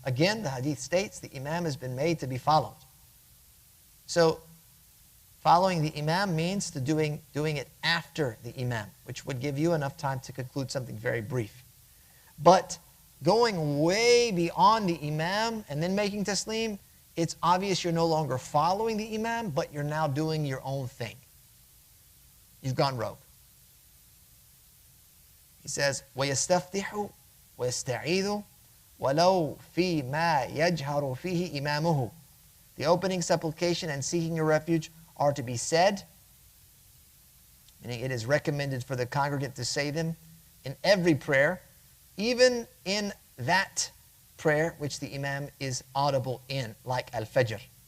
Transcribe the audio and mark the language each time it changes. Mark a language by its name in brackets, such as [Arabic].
[English] Again, the hadith states the imam has been made to be followed. So, following the imam means doing it after the imam, which would give you enough time to conclude something very brief. But going way beyond the imam and then making taslim, it's obvious you're no longer following the imam, but you're now doing your own thing. You've gone rogue. [Arabic] He says, وَيَسْتَفْتِحُ وَيَسْتَعِيذُ وَلَوْ فِي مَا يَجْهَرُ فِيهِ إِمَامُهُ. [English] The opening supplication and seeking your refuge are to be said, meaning it is recommended for the congregant to say them in every prayer, even in that prayer which the imam is audible in, like al-Fajr.